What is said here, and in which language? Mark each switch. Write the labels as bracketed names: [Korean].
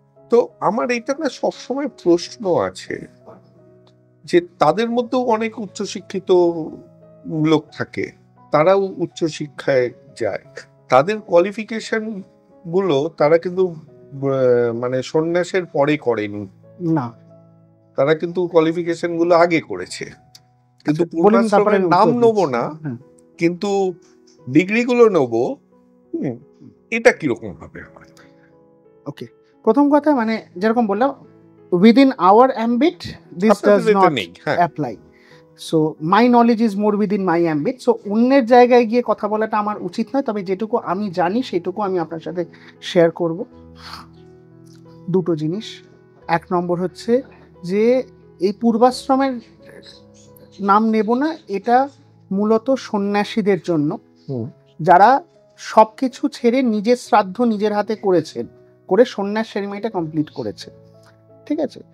[Bangla] তো আমার এটা না সবসময় প্রশ্ন আছে যে তাদের মধ্যেও অনেক উচ্চশিক্ষিত লোক থাকে, তারাও উচ্চশিক্ষায় যায়, তাদের কোয়ালিফিকেশন গুলো তারা কিন্তু মানে সন্ন্যাসের পরে করেনি না, তারা কিন্তু কোয়ালিফিকেশন গুলো আগে করেছে। কিন্তু পূর্বাশ্রমের নাম নেবো না, কিন্তু ডিগ্রি গুলো নেবো, এটা কিরকম ভাবে হয়? ওকে, প্রথম কথা মানে যেরকম বললাম, [English] within our ambit this does not apply, so my knowledge is more within my ambit, so [Bangla] অন্যের জায়গায় গিয়ে কথা বলাটা আমার উচিত নয়। তবে যেটুকু আমি জানি সেটুকু আমি আপনার সাথে শেয়ার করব। দুটো জিনিস, এক নম্বর হচ্ছে যে এই পূর্বাশ্রমের নাম নেব না, এটা মূলত সন্ন্যাসীদের জন্য, যারা সবকিছু ছেড়ে নিজের শ্রাদ্ধ নিজের হাতে করেছেন, করে সন্ন্যাস সেরিমনিটা কমপ্লিট করেছে, ঠিক আছে?